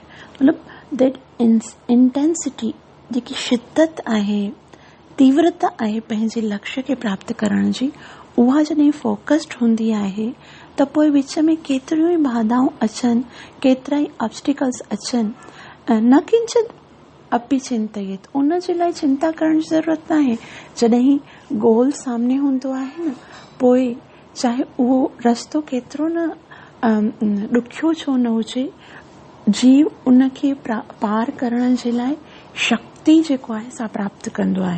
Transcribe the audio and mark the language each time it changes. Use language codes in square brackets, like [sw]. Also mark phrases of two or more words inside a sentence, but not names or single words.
[sd] मतिलबु [en] that intensity, [sd] जेकी शिद्दत आहे, तीव्रता आहे पंहिंजे लक्ष्य खे प्राप्त करण जी, उहा जॾहिं फोकस्ड हूंदी आहे त पोइ विच में केतिरियूं ई बाधाऊं अचनि, केतिरा ई ऑब्स्टिकल्स अचनि, [sa] न किंचित अपि चिंतयेत, [sd] उन जे लाइ चिंता करण जी ज़रूरत न आहे। जॾहिं गोल सामने हूंदो आहे न, पोइ चाहे उहो रस्तो केतिरो न ॾुखियो छो न हुजे, जीव उन खे पार करण जे लाइ शक्ति जेको आहे सा प्राप्त कंदो आहे।